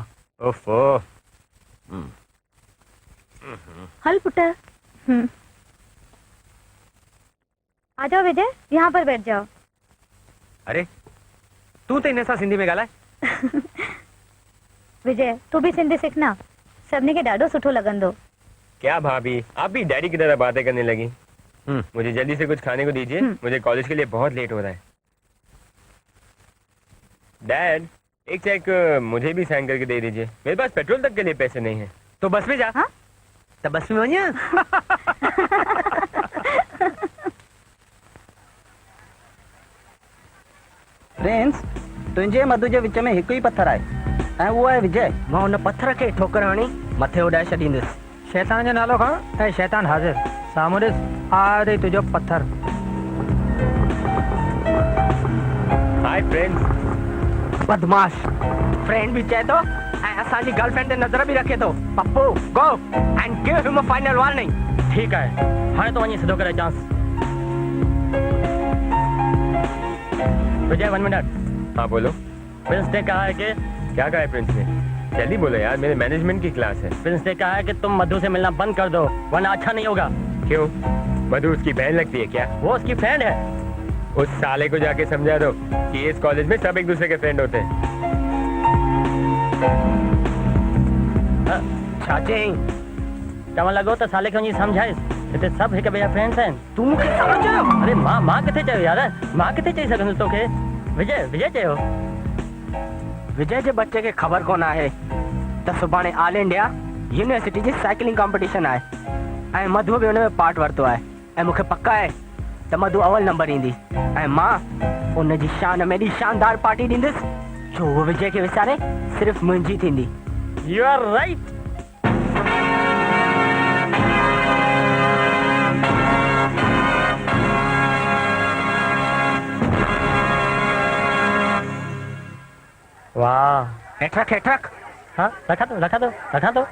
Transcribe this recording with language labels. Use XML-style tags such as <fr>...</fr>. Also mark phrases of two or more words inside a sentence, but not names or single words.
<sd>ओफो। हल पुट।</sd> <hi>आ जाओ विजय, यहाँ पर बैठ जाओ।</hi> <sd>अरे तूं त हिन सां सिंधी में ॻाल्हाए।</sd> <hi>विजय तू भी सिंधी सीखना,</hi> <sd>सभिनी खे ॾाढो सुठो लॻंदो।</sd> <hi>क्या भाभी, आप भी डैडी की तरह बातें करने लगी। मुझे जल्दी से कुछ खाने को दीजिए, मुझे कॉलेज के लिए बहुत लेट हो रहा है। डैड, एक चेक मुझे भी साइन करके दे दीजिए, मेरे पास पेट्रोल तक के लिए पैसे नहीं है। तो बस में जा। हाँ?</hi> <sd>तो बस में वञा। प्रिंस, तुंहिंजे मधु जे विच में हिकु ई पत्थर आहे ऐं उहो आहे विजय। मां हुन पत्थर खे ठोकर हणी मथे उॾाए छॾींदुसि। शैतान जो नालो खण ऐं शैतान हाज़िर। साम्हूं ॾिस, आ रे तुंहिंजो पत्थर।</sd> <en>Hi friends.</en> <sd>बदमाश फ्रेंड भी चए थो ऐं असांजी गर्लफ्रेंड ते नज़र बि रखे थो।</sd> <en>Pappu go and give him a final warning.</en> <hi>ठीक है,</hi> <sd>हाणे तो वञी सिधो करे अचांस। विजय 1 मिनट।</sd> <hi>हाँ बोलो। प्रिंस ने कहा है कि क्या कहा है प्रिंस ने? जल्दी बोलो यार, मेरे मैनेजमेंट की क्लास है। प्रिंस ने कहा है कि तुम मधु से मिलना बंद कर दो, वरना अच्छा नहीं होगा। क्यों? मधु उसकी बहन लगती है क्या? वो उसकी फ्रेंड है। उस साले को जाके समझा दो कि इस कॉलेज में सब एक दूसरे के फ्रेंड होते हैं।</hi> <sd>छा चई? तव्हां लॻो त साले खे वञी सम्झाइस, हिते सभु हिक ॿिए जा फ्रेंड्स आहिनि। तूं मूंखे छा चयो? अरे मां किथे चयो यार, मां किथे चई सघंदुसि तोखे। विजय चयो। विजय जे बच्चे खे ख़बर कोन आहे त सुभाणे</sd> <en>All India University</en> <sd>जी</sd> <en>cycling competition</en> <sd>आहे ऐं मधु बि हुन में पार्ट वरितो आहे ऐं मूंखे पक आहे त मधु अवल नंबर ईंदी ऐं मां उन जी शान में एॾी शानदार पार्टी ॾींदुसि जो उहो विजय खे विसारे सिर्फ़ु मुंहिंजी थींदी।</sd> <en>You are right. Wah,</en> <sd>हेठ रख।</sd> <hi>हाँ रखा दो।</hi>